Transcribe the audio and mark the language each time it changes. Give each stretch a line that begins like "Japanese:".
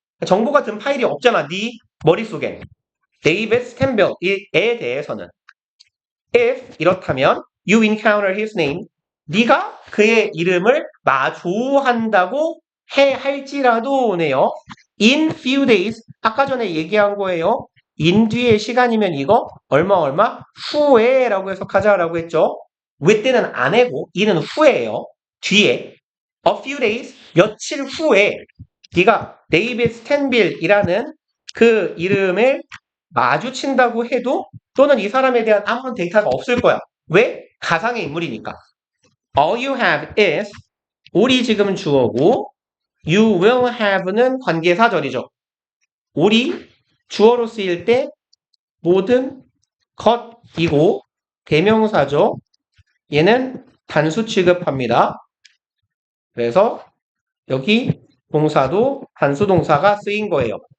Korean: 정보 같은 파일이 없잖아. 네 머릿속에. 데이비드 스탠빌에 대해서는.
English: If
Korean: 이렇다면
English: you encounter his name.
Korean: 네가 그의 이름을 마주한다고 할지라도네요.
English: In few days.
Korean: 아까 전에 얘기한 거예요. in 뒤의 시간이면 이거 얼마 후에라고 해석하자라고 했죠. within은 안에고 in은 후에예요. 뒤에
English: a few days
Korean: 며칠 후에 네가 데이비드 스탠빌이라는 그 이름을 마주친다고 해도 또는 이 사람에 대한 아무런 데이터가 없을 거야. 왜? 가상의 인물이니까.
English: All you have is
Korean: all이 지금 주어고
English: you will have
Korean: 는 관계사절이죠. all이 주어로 쓰일 때 모든 것이고 대명사죠. 얘는 단수 취급합니다. 그래서 여기 동사도 단수 동사가 쓰인 거예요.